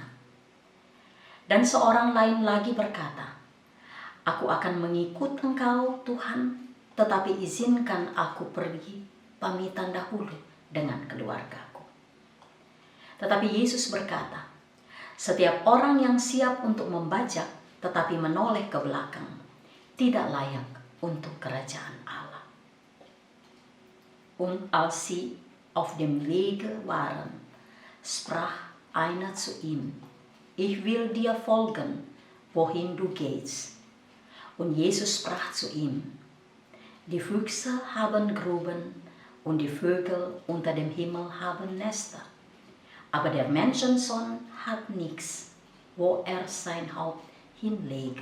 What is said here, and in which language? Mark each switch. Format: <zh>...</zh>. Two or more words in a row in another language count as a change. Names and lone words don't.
<id>Dan seorang lain lagi berkata, "Aku akan mengikut engkau, Tuhan, tetapi izinkan aku pergi pamitan dahulu dengan keluargaku." Tetapi Yesus berkata, "Setiap orang yang siap untuk membajak tetapi menoleh ke belakang tidak layak untuk kerajaan Allah."</id> <de>Und als sie auf dem Wege waren, sprach einer zu ihm, "Ich will dir folgen, wohin du gehst." Und Jesus sprach zu ihm, "Die Füchse haben Gruben und die Vögel unter dem Himmel haben Nester, aber der Menschensohn hat nichts, wo sein Haupt hinlege."</de>